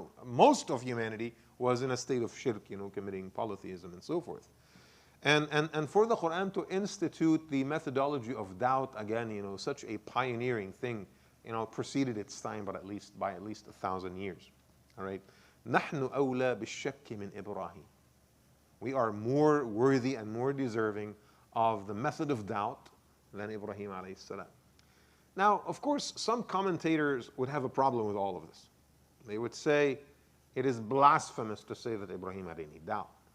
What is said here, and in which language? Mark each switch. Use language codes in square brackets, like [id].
[en] Most of humanity was in a state of shirk, committing polytheism and so forth. And for the Quran to institute the methodology of doubt, again, such a pioneering thing, preceded its time by at least 1,000 years. All right? [ar] نحن أولى بالشك من إبراهيم. [en] We are more worthy and more deserving of the method of doubt than Ibrahim alayhi salam. Now, of course, some commentators would have a problem with all of this. They would say it is blasphemous to say that Ibrahim had any doubt.